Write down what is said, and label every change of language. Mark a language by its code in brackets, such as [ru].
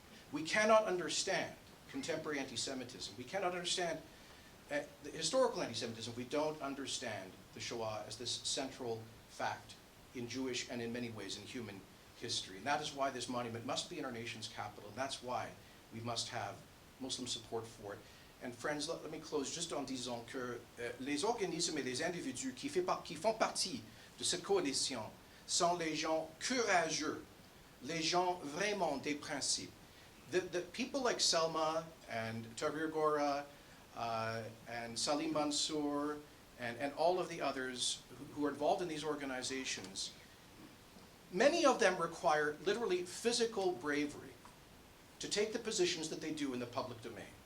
[en] We cannot understand contemporary anti-Semitism. We cannot understand the historical anti-Semitism if we don't understand the Shoah as this central fact in Jewish and in many ways in human history. And that is why this monument must be in our nation's capital, and that's why we must have Muslim support for it. And friends, let me close just [fr] en disant que les organismes et les individus qui font partie de cette coalition sont les gens courageux, les gens vraiment des principes. [en] The people like Selma and Tahrir Gora and Salim Mansour and all of the others who are involved in these organizations, many of them require literally physical bravery to take the positions that they do in the public domain.